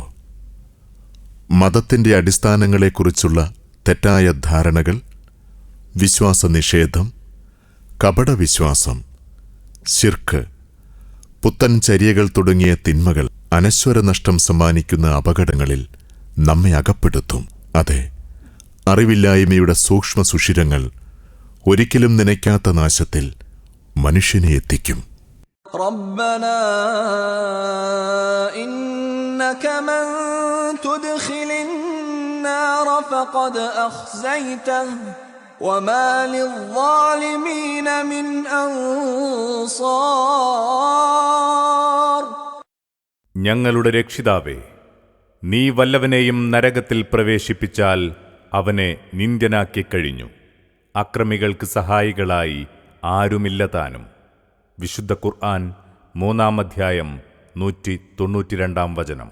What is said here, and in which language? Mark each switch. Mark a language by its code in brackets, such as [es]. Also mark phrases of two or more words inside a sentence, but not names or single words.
[ml] മതത്തിന്റെ അടിസ്ഥാനങ്ങളെക്കുറിച്ചുള്ള തെറ്റായ ധാരണകൾ, വിശ്വാസനിഷേധം, കപടവിശ്വാസം, ശിർക്ക്, പുത്തൻ ചര്യകൾ തുടങ്ങിയ തിന്മകൾ അനശ്വരനഷ്ടം സമ്മാനിക്കുന്ന അപകടങ്ങളിൽ നമ്മെ അകപ്പെടുത്തും. അതെ, അറിവില്ലായ്മയുടെ സൂക്ഷ്മ സുഷിരങ്ങൾ ഒരിക്കലും നനയ്ക്കാത്ത നാശത്തിൽ മനുഷ്യനെ എത്തിക്കും. [ar] ربنا إنك من تدخل النار فقد أخزيته وما للظالمين من أنصار. [ml] ഞങ്ങളുടെ രക്ഷിതാവേ, നീ വല്ലവനെയും നരകത്തിൽ പ്രവേശിപ്പിച്ചാൽ അവനെ നിന്ദ്യനാക്കിക്കഴിഞ്ഞു. അക്രമികൾക്ക് സഹായികളായി ആരുമില്ലതാനും. വിശുദ്ധ ഖുർആൻ 3-ാം അധ്യായം 192-ാം വചനം.